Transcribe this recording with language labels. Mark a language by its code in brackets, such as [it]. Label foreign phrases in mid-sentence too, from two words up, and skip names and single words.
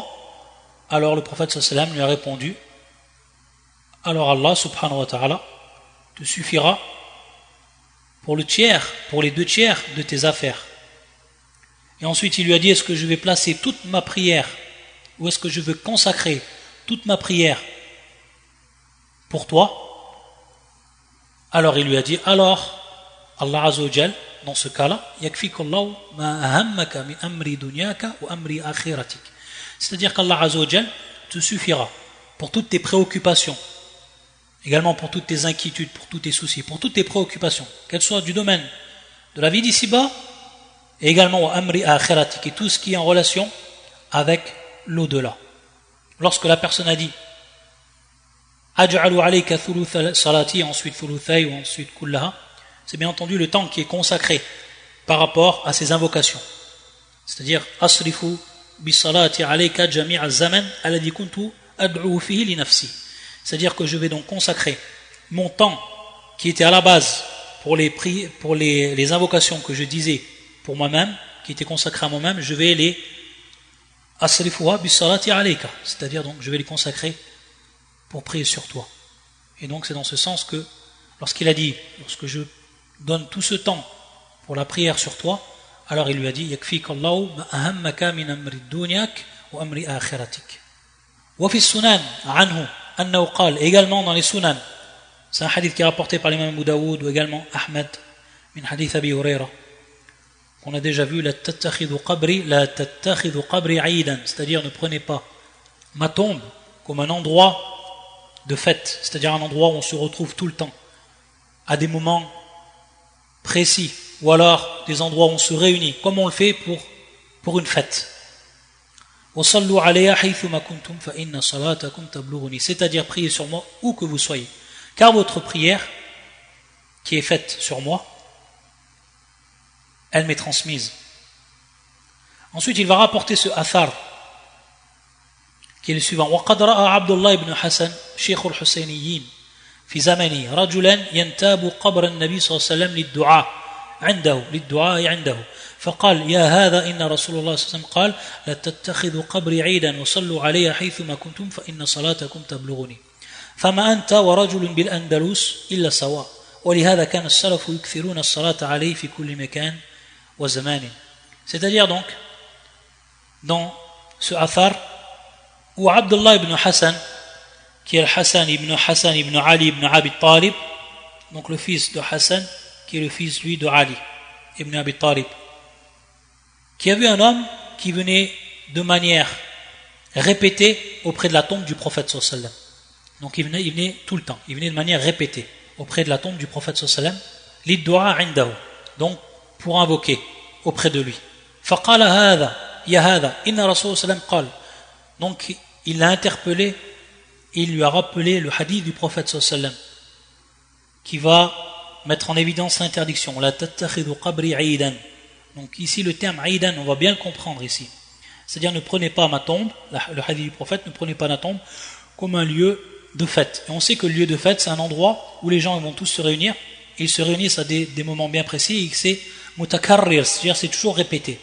[fr] Alors le prophète [ar] صلى الله عليه وسلم [fr] lui a répondu: alors Allah [ar] سبحانه وتعالى [fr] te suffira pour le tiers, pour les 2 tiers de tes affaires. Et ensuite il lui a dit: est-ce que je vais placer toute ma prière, ou est-ce que je veux consacrer toute ma prière pour toi? Alors il lui a dit: alors Allah [ar] عز وجل, [fr] dans ce cas-là, [ar] يكفيك الله ما أهمك من أمر دنياك وأمر آخرتك. [fr] C'est-à-dire qu'Allah [ar] عز وجل [fr] te suffira pour toutes tes préoccupations, également pour toutes tes inquiétudes, pour tous tes soucis, pour toutes tes préoccupations, qu'elles soient du domaine de la vie d'ici-bas, et également [ar] وأمر آخرتك, [fr] et tout ce qui est en relation avec l'au-delà. Lorsque la personne a dit [ar] أجعل عليك ثلث صلاتي, [fr] ensuite thuluthay, ou ensuite kullaha, c'est bien entendu le temps qui est consacré par rapport à ces invocations. C'est-à-dire [ar] أصرف بصلاتي عليك جميع الزمان الذي كنت أدعو فيه لنفسي. [fr] C'est-à-dire que je vais donc consacrer mon temps qui était à la base pour les invocations que je disais pour moi-même, qui étaient consacrées à moi-même, je vais les [ar] أصرفها بصلاتي عليك, [fr] c'est-à-dire donc je vais les consacrer pour prier sur toi. Et donc c'est dans ce sens que lorsque je donne tout ce temps pour la prière sur toi, alors il lui a dit: [ar] يكفيك الله ما أهمك من أمر دنياك وأمر آخرتك. وفي السنن عنه أنه قال, [fr] également dans les sunan, c'est un hadith qui est rapporté par l'imam Abu Daoud ou également Ahmed, [ar] من حديث أبي هريرة, [fr] qu'on a déjà vu: [ar] لا تتخذوا قبري عيدا, [fr] c'est-à-dire ne prenez pas ma tombe comme un endroit de fête, c'est-à-dire un endroit où on se retrouve tout le temps, à des moments précis, ou alors des endroits où on se réunit, comme on le fait pour une fête. C'est-à-dire priez sur moi où que vous soyez, car votre prière qui est faite sur moi, elle m'est transmise. Ensuite il va rapporter ce athar qui est le suivant. [ar] وقد رأى عبد الله بن حسن شيخ الحسينيين في زمنه رجلا ينتاب قبر النبي صلى الله عليه وسلم للدعاء عنده فقال يا هذا إن رسول الله صلى الله عليه وسلم قال لا تتخذوا قبري عيدا وصلوا علي حيثما كنتم فإن صلاتكم تبلغني فما أنت ورجل بالأندلس إلا سواء ولهذا كان السلف يكثرون الصلاة عليه في كل مكان وزمان. [fr] C'est-à-dire donc dans ce athar où Abdullah ibn Hassan, qui est le Hassan ibn Ali ibn Abi Talib, donc le fils de Hassan, qui est le fils lui de Ali ibn Abi Talib, qui a vu un homme qui venait de manière répétée auprès de la tombe du prophète [ar] صلى الله عليه وسلم. [fr] Donc il venait tout le temps, il venait de manière répétée auprès de la tombe du prophète [ar] صلى الله عليه وسلم, للدعاء عنده, [fr] donc pour invoquer auprès de lui. [ar] فقال هذا يا هذا إن رسول الله صلى الله عليه وسلم قال. [fr] Donc il l'a interpellé, il lui a rappelé le hadith du prophète [ar] صلى الله عليه وسلم [fr] qui va mettre en évidence l'interdiction. [ar] لا تتخذوا قبري عيدا. [fr] Donc ici le terme aidan, on va bien le comprendre ici. C'est-à-dire ne prenez pas ma tombe, le hadith du prophète, ne prenez pas ma tombe comme un lieu de fête. Et on sait que le lieu de fête, c'est un endroit où les gens vont tous se réunir, et ils se réunissent à des moments bien précis, et c'est mutakarrir, c'est-à-dire c'est toujours répété.